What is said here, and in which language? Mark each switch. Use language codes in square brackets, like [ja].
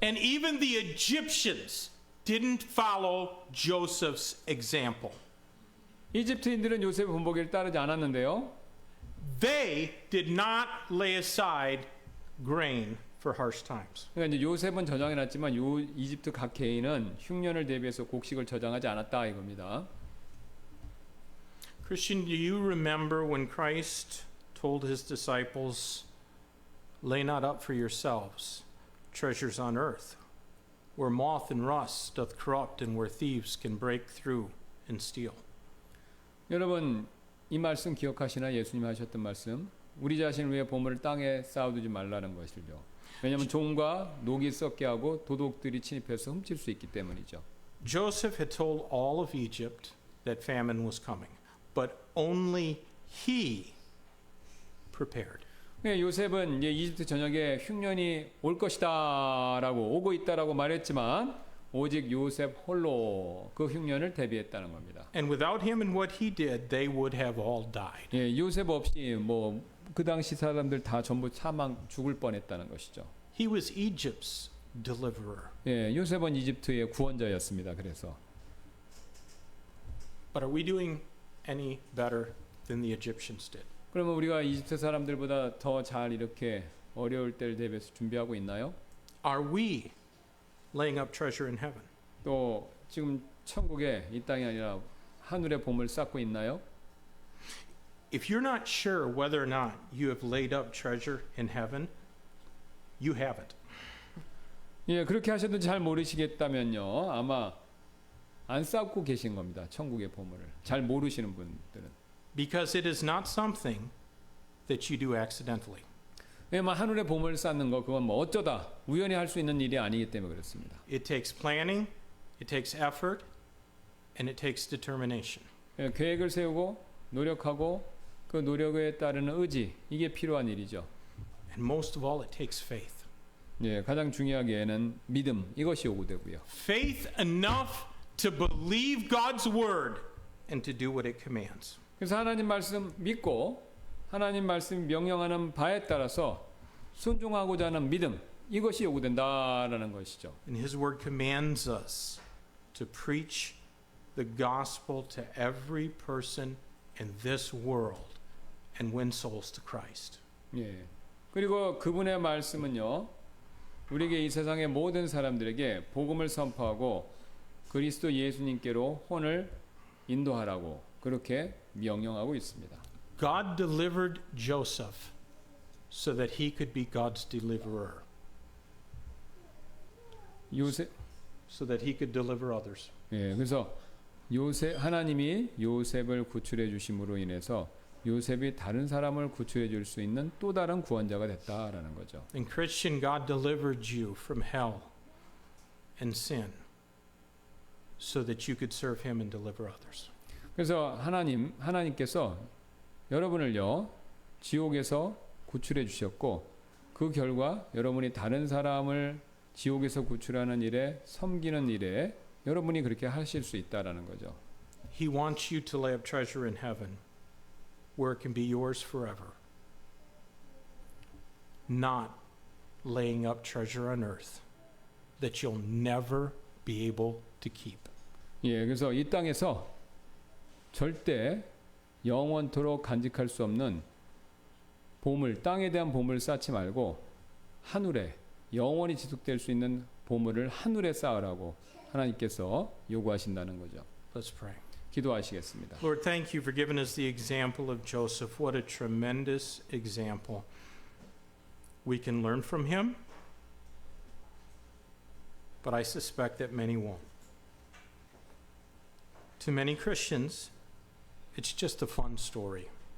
[en] And even the Egyptians didn't follow Joseph's example. [ko] 이집트인들은 요셉의 본보기를 따르지 않았는데요. [en] They did not lay aside grain for harsh times. [ko] 그러니까 이제 요셉은 저장해 놨지만 이집트 각 개인은 흉년을 대비해서 곡식을 저장하지 않았다 이겁니다. [en] Christian, do you remember when Christ told his disciples, "Lay not up for yourselves treasures on earth, where moth and rust doth corrupt and where thieves can break through and steal." [ko] 여러분 이 말씀 기억하시나? 예수님 하셨던 말씀. 우리 자신을 위해 보물을 땅에 쌓아두지 말라는 것을요. 왜냐하면 종과 녹이 썩게 하고 도둑들이 침입해서 훔칠 수 있기 때문이죠. [en] Joseph had told all of Egypt that famine was coming, but only he prepared. [ko] 요셉은 이제 이집트 전역에 흉년이 올 것이다라고 오고 있다라고 말했지만 오직 요셉 홀로 그 흉년을 대비했다는 겁니다. [en] And without him and what he did, they would have all died. [ko] 예, 요셉 없이 그 당시 사람들 다 전부 죽을 뻔했다는 것이죠. [en] He was Egypt's deliverer. [ko] 예, 요셉은 이집트의 구원자였습니다. 그래서. [en] But are we doing any better than the Egyptians did? [ko] 그러면 우리가 이집트 사람들보다 더 잘 이렇게 어려울 때를 대비해서 준비하고 있나요? [en] Are we laying up treasure in heaven? [ko] 또 지금 천국에 이 땅이 아니라 하늘의 보물 쌓고 있나요? [en] If you're not sure whether or not you have laid up treasure in heaven, you haven't. [ko] 예, 그렇게 하셔도 잘 모르시겠다면요. 아마 안 쌓고 계신 겁니다. 천국의 보물을. 잘 모르시는 분들은. [en] Because it is not something that you do accidentally. [ko] 예, 하늘의 보물을 쌓는 거 그건 어쩌다 우연히 할 수 있는 일이 아니기 때문에 그렇습니다. [en] It takes planning, it takes effort, and it takes determination. [ko] 예, 계획을 세우고 노력하고 그 노력에 따르는 의지 이게 필요한 일이죠. [en] And most of all, it takes faith. [ko] 예, 가장 중요하게는 믿음 이것이 요구되고요. [en] Faith enough to believe God's word and to do what it commands. [ko] 그래서 하나님 말씀 믿고 하나님 말씀 명령하는 바에 따라서 순종하고자 하는 믿음 이것이 요구된다라는 것이죠. [en] And his word commands us to preach the gospel to every person in this world and win souls to Christ. [ko] 예. 그리고 그분의 말씀은요. 우리에게 이 세상의 모든 사람들에게 복음을 선포하고 그리스도 예수님께로 혼을 인도하라고 그렇게 명령하고 있습니다. [en] God delivered Joseph so that he could be God's deliverer. [ko] 요셉 [en] So that he could deliver others. [ko] 예, 그래서 하나님이 요셉을 구출해 주심으로 인해서 요셉이 다른 사람을 구출해 줄 수 있는 또 다른 구원자가 됐다라는 거죠. [en] And Christian, God delivered you from hell and sin so that you could serve him and deliver others. [ko] 그래서 하나님께서 여러분을요 지옥에서 구출해 주셨고 그 결과 여러분이 다른 사람을 지옥에서 구출하는 일에 섬기는 일에 여러분이 그렇게 하실 수 있다라는 거죠. [en] He wants you to lay up treasure in heaven where it can be yours forever, not laying up treasure on earth that you'll never be able to keep. [ko] 예, 그래서 이 땅에서 절대 영원토록 간직할 수 없는 보물, 땅에 대한 보물을 쌓지 말고 하늘에 영원히 지속될 수 있는 보물을 하늘에 쌓으라고 하나님께서 요구하신다는 거죠. [en] Let's pray. [ko] 기도하시겠습니다. [en] Lord, thank you for giving us the example of Joseph. What a tremendous example. We can learn from him, but I suspect that many won't. To many Christians, it's just a fun story.